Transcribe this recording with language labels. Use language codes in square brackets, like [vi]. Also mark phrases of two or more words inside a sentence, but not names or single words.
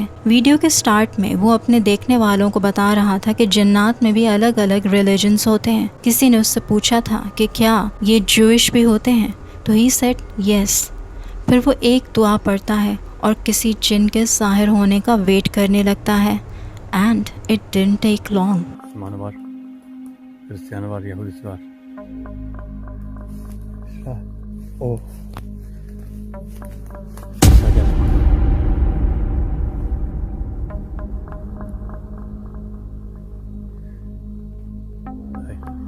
[hi] वीडियो के स्टार्ट में वो अपने देखने वालों को बता रहा था कि जन्नात में भी अलग अलग रिलीजन्स होते हैं। किसी ने उससे पूछा था कि क्या ये ज्यूइश भी होते हैं, तो [en] he said yes. [hi] फिर वो एक दुआ पढ़ता है और किसी जिन के ज़ाहिर होने का वेट करने लगता है। [en] and it didn't take long. [tr] Müslümanı var, Hristiyanı var, Yahudisi var. Oh. Aşağı gel. Hey.